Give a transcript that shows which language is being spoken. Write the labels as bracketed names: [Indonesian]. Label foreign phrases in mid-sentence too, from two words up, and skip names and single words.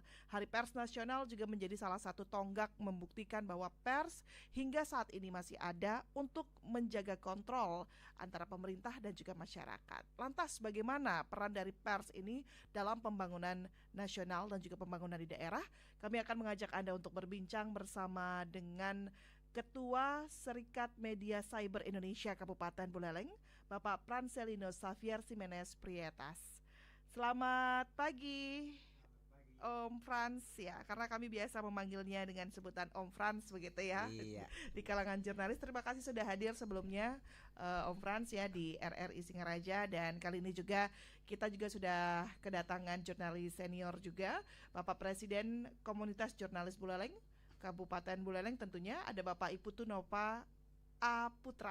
[Indonesian] Hari Pers Nasional juga menjadi salah satu tonggak membuktikan bahwa pers hingga saat ini masih ada untuk menjaga kontrol antara pemerintah dan juga masyarakat. Lantas bagaimana peran dari pers ini dalam pembangunan nasional dan juga pembangunan di daerah? Kami akan mengajak Anda untuk berbincang bersama dengan Ketua Serikat Media Cyber Indonesia Kabupaten Buleleng, Bapak Francelino Xavier Jimenez Prietas. Selamat pagi, Om Frans ya, karena kami biasa memanggilnya dengan sebutan Om Frans begitu ya. Iya. Di kalangan jurnalis. Terima kasih sudah hadir sebelumnya Om Frans ya di RRI Singaraja, dan kali ini juga kita juga sudah kedatangan jurnalis senior juga, Bapak Presiden Komunitas Jurnalis Buleleng Kabupaten Buleleng, tentunya ada Bapak Iputu Nova A Putra.